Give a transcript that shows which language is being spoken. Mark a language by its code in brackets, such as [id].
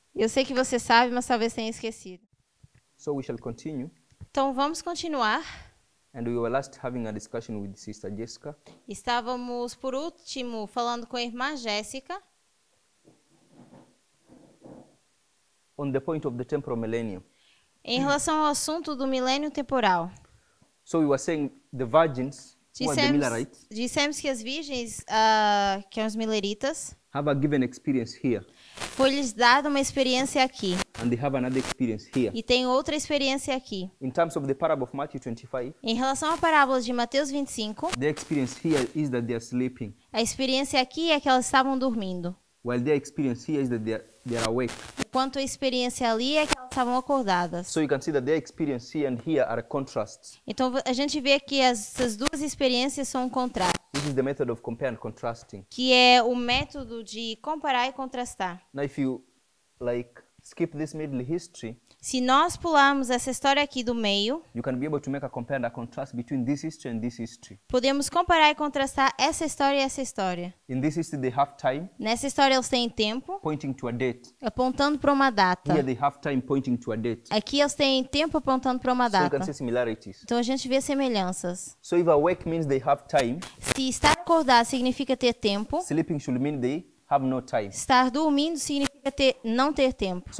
[pt] Eu sei que você sabe, mas talvez tenha esquecido. [en] So we shall continue. [pt] Então vamos continuar. [en] And we were last having a discussion with Sister Jessica [pt] Estávamos, por último, falando com a irmã Jéssica [en] on the point of the temporal millennium. [pt] em relação ao assunto do milênio temporal. [en] So we were saying the virgins, who are the Millerites, [pt] Dissemos que as virgens, que são os mileritas, [en] have a given experience here, [pt] foi-lhes dada uma experiência aqui [en] and they have another experience here. [pt] e tem outra experiência aqui. [en] In terms of the parable of Matthew 25, [pt] Em relação à parábola de Mateus 25, [en] their experience here is that they are sleeping, [pt] a experiência aqui é que elas estavam dormindo, [en] while their experience here is that they are awake. [pt] enquanto a experiência ali é que elas estavam acordadas. [en] So you can see that their experience here and here are contrasts. [pt] Então a gente vê que essas duas experiências são um contraste, [en] This is the method of compare and contrasting. [pt] que é o método de comparar e contrastar. [en] Now if you skip this middle history, [pt] Se nós pularmos essa história aqui do meio, [en] you can be able to make a compare and a contrast between this history and this history. [pt] podemos comparar e contrastar essa história e essa história. [en] In this history they have time [pt] Nessa história eles têm tempo, [en] pointing to a date. [pt] apontando para uma data. [en] Here they have time pointing to a date. [pt] Aqui eles têm tempo apontando para uma [en] So you [pt] data. [en] can see similarities. [pt] Então a gente vê semelhanças. [en] So if awake means they have time, [pt] Se estar acordado significa ter tempo, [en] sleeping should mean they have no time. [pt] estar dormindo significa não ter tempo.